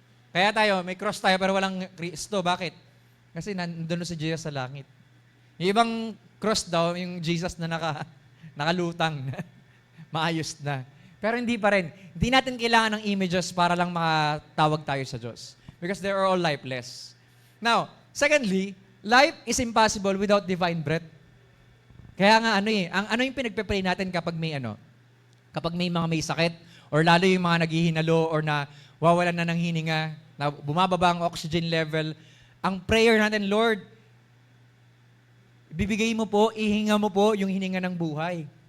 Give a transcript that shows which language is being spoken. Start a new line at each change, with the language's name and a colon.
Filipino: Kaya tayo, may cross tayo pero walang Kristo. Bakit? Kasi nandun si Jesus sa langit. Yung ibang cross daw, yung Jesus na nakalutang, maayos na. Pero hindi pa rin. Hindi natin kailangan ng images para lang makatawag tayo sa Diyos.
English: Because they are all lifeless. Now, secondly, life is impossible without divine breath.
Filipino: Kaya nga ano yung pinagpe-pray natin kapag may mga may sakit, or lalo yung mga naghihinalo, or na wawalan na ng hininga, na bumababa ang oxygen level, ang prayer natin, Lord, bibigay mo po, ihinga mo po yung hininga ng buhay.